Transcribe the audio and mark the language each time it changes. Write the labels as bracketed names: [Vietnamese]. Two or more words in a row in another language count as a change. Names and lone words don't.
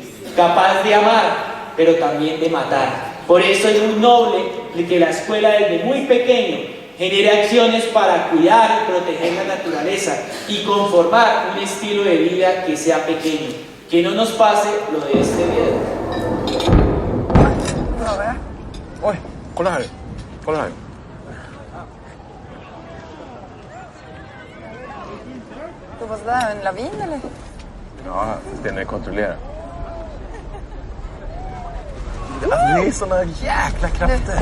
[Spanish] Capaz de amar, pero también de matar. Por eso es muy noble que la escuela desde muy pequeño genere acciones para cuidar y proteger la naturaleza y conformar un estilo de vida que sea pequeño. Que no nos pase lo de este video. [Swedish] Oj, kolla här. Kolla här. Vad var det där? En lavin eller? Ja, den är kontrollerad. Alltså, det är såna jäkla krafter.